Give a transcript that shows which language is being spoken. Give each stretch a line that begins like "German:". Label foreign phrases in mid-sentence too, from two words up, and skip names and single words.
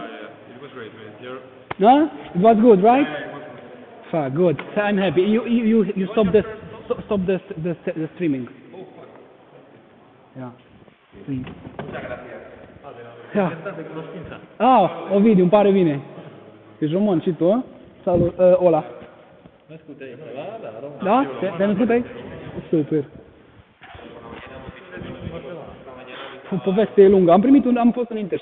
English: Yeah, it was great, man. No, it was good, right? Yeah, it was good. Fuck, good. I'm happy. You stopped the streaming. Oh, fuck. Yeah. Yeah.
Romanian: Ovidiu, îmi pare bine. Ești român și tu, Salut, Ola. Mă ascultai, da? Da? Te ascultai? Super. Poveste lungă. Am fost în internship.